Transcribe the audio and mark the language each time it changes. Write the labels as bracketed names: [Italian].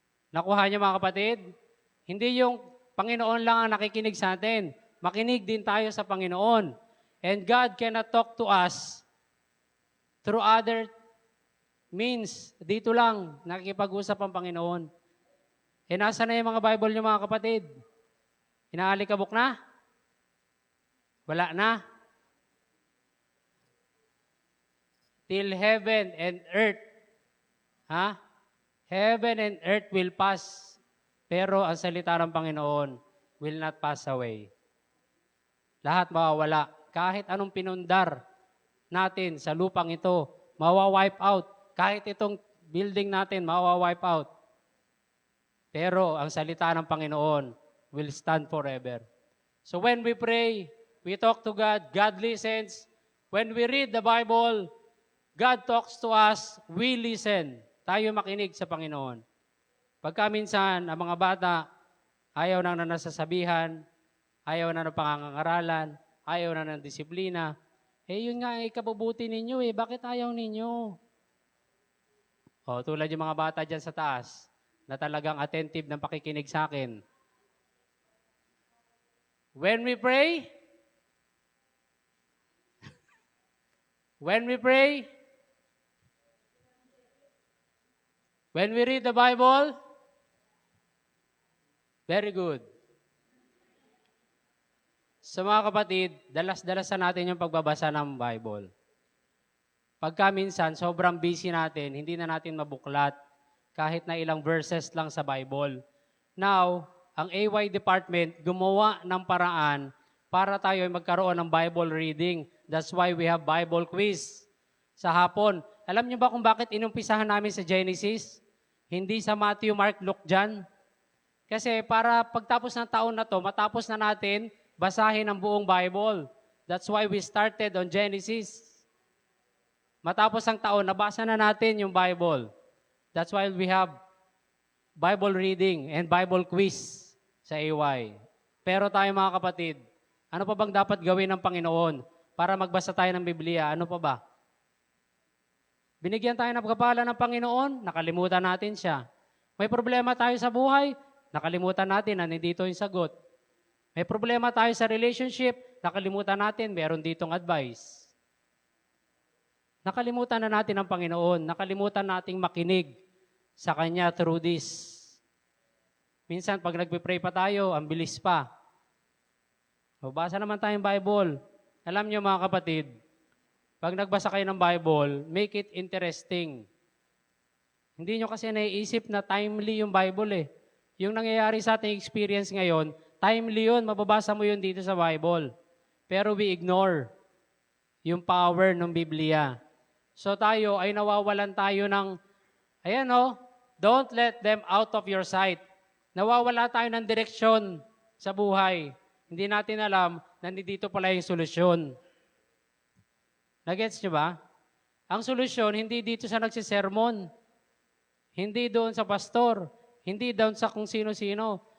[Filipino] Nakuha niyo, mga kapatid? Hindi yung Panginoon lang ang nakikinig sa atin. Makinig din tayo sa Panginoon. [English] And God cannot talk to us through other means. [Filipino] Dito lang, nakikipag-usap ang Panginoon. E nasa na yung mga Bible niyo, mga kapatid? Inaalikabok na? Wala na? [English] Till heaven and earth. Heaven and earth will pass. [Filipino] Pero ang salita ng Panginoon [English] will not pass away. [Filipino] Lahat mawawala. Kahit anong pinundar natin sa lupang ito, mawa-wipe out. Kahit itong building natin, mawa-wipe out. Pero ang salita ng Panginoon [English] will stand forever. So when we pray, we talk to God, God listens. When we read the Bible, God talks to us, we listen. [Filipino] Tayo makinig sa Panginoon. Pagka minsan, ang mga bata, ayaw na nasasabihan, ayaw na ng pangangaralan, ayaw na ng disiplina. Yun nga ay kabubuti ninyo Bakit ayaw ninyo? Tulad yung mga bata dyan sa taas, na talagang attentive ng pakikinig sa akin. [English] When we pray, when we read the Bible, very good. [Filipino] So mga kapatid, dalas-dalasan natin yung pagbabasa ng Bible. Pagka minsan, sobrang busy natin, hindi na natin mabuklat kahit na ilang verses lang sa Bible. Now, ang AY department gumawa ng paraan para tayo ay magkaroon ng Bible reading. [English] That's why we have Bible quiz [Filipino] sa hapon. Alam niyo ba kung bakit inumpisahan namin sa Genesis? Hindi sa Matthew, Mark, Luke, John? Kasi para pagtapos ng taon na to, matapos na natin basahin ang buong Bible. [English] That's why we started on Genesis. [Filipino] Matapos ang taon, nabasa na natin yung Bible. [English] That's why we have Bible reading and Bible quiz [Filipino] sa AY. Pero tayo mga kapatid, ano pa bang dapat gawin ng Panginoon para magbasa tayo ng Biblia? Ano pa ba? Binigyan tayo ng pagpapala ng Panginoon, nakalimutan natin siya. May problema tayo sa buhay, nakalimutan natin na nandito yung sagot. May problema tayo sa relationship, nakalimutan natin, meron ditong advice. Nakalimutan na natin ang Panginoon, nakalimutan nating makinig sa Kanya [English] through this. [Filipino] Minsan, pag nagpe-pray pa tayo, ang bilis pa. Mabasa naman tayong Bible. Alam niyo mga kapatid, pag nagbasa kayo ng Bible, [English] make it interesting. [Filipino] Hindi nyo kasi naiisip na timely yung Bible eh. Yung nangyayari sa ating experience ngayon, timely yun, mababasa mo yun dito sa Bible. Pero [English] we ignore [Filipino] yung power ng Biblia. So tayo ay nawawalan tayo ng, ayan o, [English] don't let them out of your sight. [Filipino] Nawawala tayo ng direksyon sa buhay. Hindi natin alam na dito pala yung solusyon. Nagets nyo ba? Ang solusyon, hindi dito sa nagsisermon. Hindi doon sa pastor. Hindi doon sa kung sino-sino.